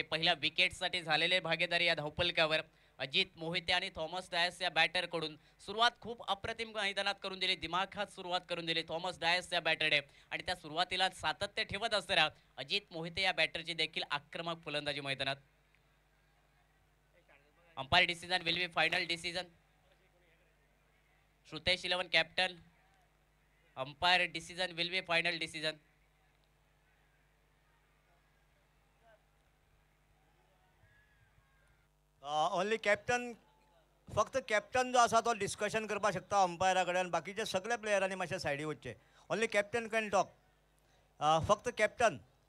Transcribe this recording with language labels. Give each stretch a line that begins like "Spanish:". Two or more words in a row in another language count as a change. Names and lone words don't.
Marathi: पहिल्या विकेटसाठी झालेले भागीदारी या धावफलकावर अजित मोहिते आणि थॉमस डायस या बॅटर कडून सुरुवात खूप अप्रतिम मैदानात करून दिली, दिमाखात सुरुवात करून दिली थॉमस डायस या बॅटरने आणि त्या सुरुवातीला सातत्य ठेवत असताना अजित मोहिते या बॅटरची देखील आक्रमक फलंदाजी मैदानात.
English: umpire decision will be final decision. Shrutesh eleven captain. umpire decision will be final decision. only captain,
Konkani: फक्त कॅप्टन जो आसा तो डिस्कशन करपाक शकता अंपायरा कडेन. बाकीचे सगळे प्लेयरांनी मातशे सायडी वचचे.
English: only captain can talk.
Konkani: फक्त कॅप्टन.